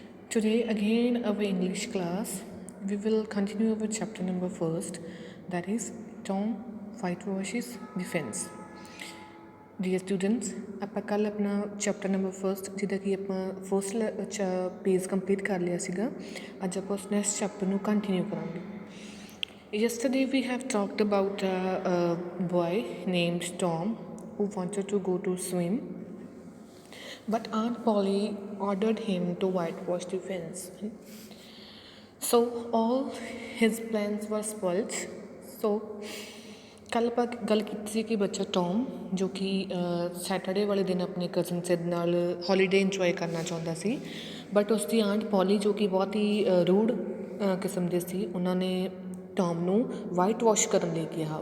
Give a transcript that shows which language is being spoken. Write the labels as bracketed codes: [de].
[en] Today, again, our English class. We will continue our chapter number first, that is Tom whitewashes the fence. Dear students, [pa] ਆਪਾਂ ਕੱਲ ਆਪਣਾ chapter number first ਜਿੱਦਾਂ ਕਿ ਆਪਾਂ first page complete ਕਰ ਲਿਆ ਸੀਗਾ ਅੱਜ ਆਪਾਂ ਉਸ ਨੈਕਸਟ ਚੈਪਟਰ ਨੂੰ ਕੰਟੀਨਿਊ ਕਰਾਂਗੇ. [en] Yesterday we have talked about a boy named Tom who wanted to go to swim, but Aunt Polly ordered him to whitewash the fence. So all his plans were spoilt. [pa] So ਕੱਲ੍ਹ ਆਪਾਂ ਗੱਲ ਕੀਤੀ ਸੀ ਕਿ ਬੱਚਾ Tom ਜੋ ਕਿ Saturday ਵਾਲੇ ਦਿਨ ਆਪਣੇ ਕਜ਼ਨ ਸਿਡ ਨਾਲ ਹੌਲੀਡੇ ਇੰਜੋਏ ਕਰਨਾ ਚਾਹੁੰਦਾ ਸੀ, ਬਟ ਉਸਦੀ ਆਂਟ ਪੋਲੀ ਜੋ ਕਿ ਬਹੁਤ ਹੀ ਰੂਡ ਕਿਸਮ ਦੇ ਸੀ, ਉਹਨਾਂ ਨੇ ਟੌਮ ਨੂੰ ਵਾਈਟ ਵਾਸ਼ ਕਰਨ ਲਈ ਕਿਹਾ.